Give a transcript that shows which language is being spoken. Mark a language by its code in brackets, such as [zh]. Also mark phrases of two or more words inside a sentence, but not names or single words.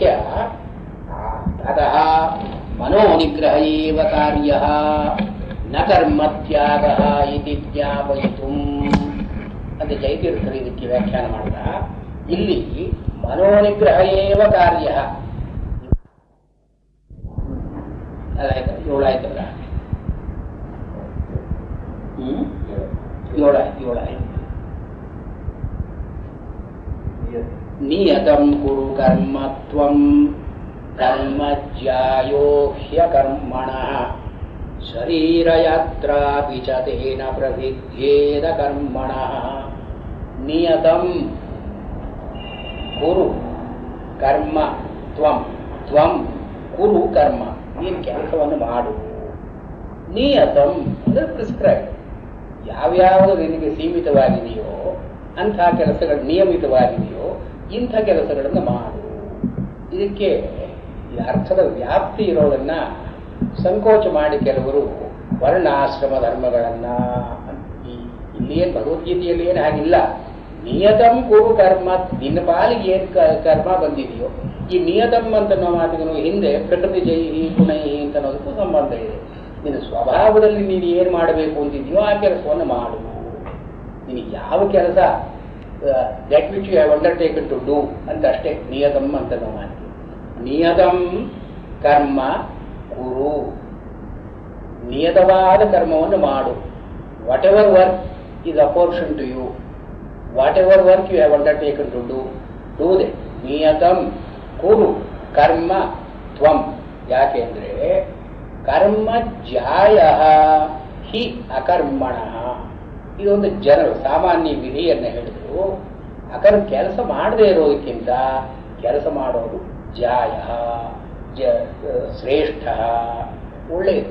[sa] ಅತಃ ಮನೋ ನಿಗ್ರಹ ಏವ ಕಾರ್ಯ ನ ಕರ್ಮತ್ಯಾಗ ಇತಿ ಜ್ಞಾಪಯಿತು [kn] ಅಂತ ಜಯತೀರ್ಥರು ಇದಕ್ಕೆ ವ್ಯಾಖ್ಯಾನ ಮಾಡಿದ. [sa] ಇಲ್ಲಿ ಮನೋನಿಗ್ರಹ ಏವ ಕಾರ್ಯ. [kn] ಅದಾಯ್ತು, ಏಳಾಯ್ತಲ್ಲ, ಏಳಾಯ್ತು. [sa] ನಿಯತಂ ಕುರು ಕರ್ಮ ತ್ವಂ ಕರ್ಮ ಜ್ಯಾಯೋ ಹ್ಯಕರ್ಮಣಃ ಶರೀರಯಾತ್ರಾಪಿ ಚ ತೇನ ಪ್ರವಿಧ್ಯೇದ ಕರ್ಮಣಃ. ನಿಯತಂ ಕುರು ಕರ್ಮ ತ್ವಂ. ತ್ವಂ ಕುರು ಕರ್ಮ, [kn] ನೀನು ಕೆಲಸವನ್ನು ಮಾಡು. ನಿಯತಂ ಅಂದರೆ ಪ್ರಿಸ್ಕ್ರೈಬ್. ಯಾವ್ಯಾವುದು ನಿನಗೆ ಸೀಮಿತವಾಗಿದೆಯೋ ಅಂಥ ಕೆಲಸಗಳು, ನಿಯಮಿತವಾಗಿದೆಯೋ ಇಂಥ ಕೆಲಸಗಳನ್ನು ಮಾಡು. ಇದಕ್ಕೆ ಈ ಅರ್ಥದ ವ್ಯಾಪ್ತಿ ಇರೋದನ್ನ ಸಂಕೋಚ ಮಾಡಿ ಕೆಲವರು ವರ್ಣಾಶ್ರಮ ಧರ್ಮಗಳನ್ನ, ಇಲ್ಲಿ ಏನು ಭಗವದ್ಗೀತೆಯಲ್ಲಿ ಏನು ಹಾಗಿಲ್ಲ. [sa] ನಿಯತಂ ಕುರು ಕರ್ಮ, [kn] ನಿನ್ನ ಪಾಲಿಗೆ ಏನು ಕರ್ಮ ಬಂದಿದೆಯೋ. ಈ ನಿಯತಂ ಅಂತನೋ ಮಾತಿಗೂ ಹಿಂದೆ ಪ್ರಕೃತಿ ಜೈ ಪುನೈ ಅಂತ ಅನ್ನೋದಕ್ಕೂ ಸಂಬಂಧ ಇದೆ. ನಿನ್ನ ಸ್ವಭಾವದಲ್ಲಿ ನೀನು ಏನು ಮಾಡಬೇಕು ಅಂತಿದೆಯೋ ಆ ಕೆಲಸವನ್ನು ಮಾಡು. ನಿನಗೆ ಯಾವ ಕೆಲಸ [en] that which you have undertaken to do [kn] ಅಂತ ಅಷ್ಟೇ ನಿಯತಂ ಅಂತನೋ ಮಾತು. [sa] ನಿಯತಂ ಕರ್ಮ ಕುರು, [kn] ನಿಯತವಾದ ಕರ್ಮವನ್ನು ಮಾಡು. [en] whatever work is apportioned to you, whatever work you have undertaken to do that. [sa] ನಿಯತಂ ಕುರು ಕರ್ಮ ತ್ವಂ. [kn] ಯಾಕೆಂದ್ರೆ [sa] ಕರ್ಮ ಜಾಯ ಹಿ ಅಕರ್ಮಣ. [kn] ಇದೊಂದು ಜನರು ಸಾಮಾನ್ಯ ವಿಧಿಯನ್ನು ಹೇಳಿದ್ರು. ಕೆಲಸ ಮಾಡದೇ ಇರೋದಕ್ಕಿಂತ ಕೆಲಸ ಮಾಡೋದು ಜಾಯ ಶ್ರೇಷ್ಠ, ಒಳ್ಳೆಯದು.